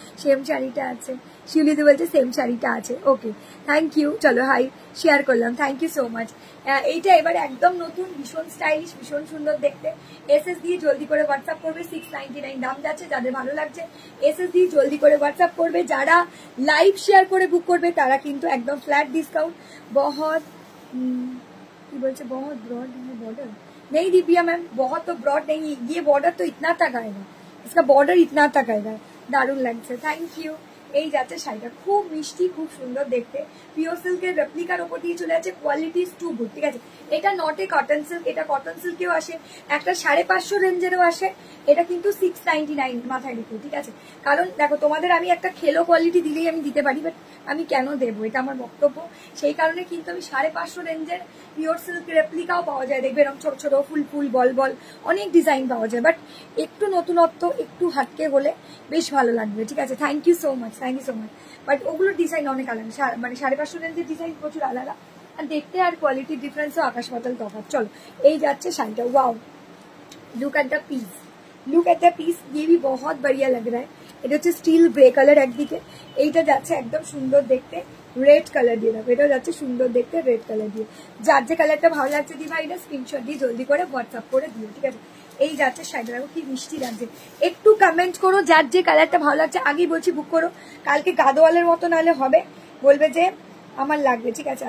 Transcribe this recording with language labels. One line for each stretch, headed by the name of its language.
Bangla: Same শাড়িটা আছে, শিউলিদি বলছে সেম শাড়িটা আছে, ওকে থ্যাংক ইউ। চলো হাই শেয়ার করলাম,
English: Thank you so much.
Bangla: এইটা এবার একদম নতুন, ভীষণ স্টাইলিশ, ভীষণ সুন্দর দেখতে। এসএস দিয়ে জলদি করে হোয়াটসঅ্যাপ করবে, 699 দাম যাচ্ছে। যাদের ভালো লাগছে এসএস দিয়ে জলদি করে হোয়াটসঅ্যাপ করবে। যারা লাইভ শেয়ার করে বুক করবে তারা কিন্তু একদম फ्लैट डिस्काउंट।
Hindi: बहुत की बोलते बहुत ब्रॉड है बॉर्डर नहीं दिव्या मैम, बहुत तो ब्रॉड नहीं, ये बॉर्डर तो इतना तक आएगा, इसका बॉर्डर इतना तक आएगा।
Bangla: दारुण लगছে,
English: Thank you.
Bangla: এই যাচ্ছে শাড়িটা, খুব মিষ্টি, খুব সুন্দর দেখতে। পিওর সিল্কের রেপ্লিকার ওপর দিয়ে চলে যাচ্ছে,
English: quality is too good,
Bangla: ঠিক আছে। এটা
English: not a cotton silk,
Bangla: এটা কটন সিল্কেও আসে, একটা 550 রেঞ্জেরও আসে। এটা কিন্তু 699 মাথায় রেখো, ঠিক আছে। কারণ দেখো তোমাদের আমি একটা খেলো কোয়ালিটি দিলেই আমি দিতে পারি, বাট আমি কেন দেবো, এটা আমার বক্তব্য। সেই কারণে কিন্তু আমি 550 রেঞ্জের পিওর সিল্ক রেপ্লিকাও পাওয়া যায়, দেখবে এরকম ছোট ছোট ফুল ফুল বল বল অনেক ডিজাইন পাওয়া যায়, বাট একটু নতুনত্ব একটু হাটকে হলে বেশ ভালো লাগবে, ঠিক আছে।
English: Thank you so much, thank you so much.
Bangla: But ওগুলোর ডিজাইন অনেক আলাদা, মানে 550 রেঞ্জের ডিজাইন প্রচুর আলাদা, আর দেখতে আর কোয়ালিটির ডিফারেন্সও আকাশ পাতাল তফাৎ। চলো এই যাচ্ছে শাড়িটা,
English: wow look at the piece, look at the piece,
Hindi: ये भी बहुत बढ़िया लग रहा है।
Bangla: এটা হচ্ছে স্টিল গ্রে কালার একদিকে, এইটা যাচ্ছে একদম সুন্দর দেখতে রেড কালার দিয়ে, দেখো এটা যাচ্ছে সুন্দর দেখতে রেড কালার দিয়ে। যার যে কালারটা ভালো লাগছে দিবা এটা স্ক্রিনশট দিয়ে জলদি করে হোয়াটসঅ্যাপ করে দিও, ঠিক আছে। এই যাচ্ছে শাড়িটা, দেখো কি মিষ্টি লাগছে। একটু কমেন্ট করো যার যে কালারটা ভালো লাগছে, আগেই বলছি বুক করো, কালকে গাদোয়ালের মতো নাহলে হবে, বলবে যে আমার লাগবে, ঠিক আছে।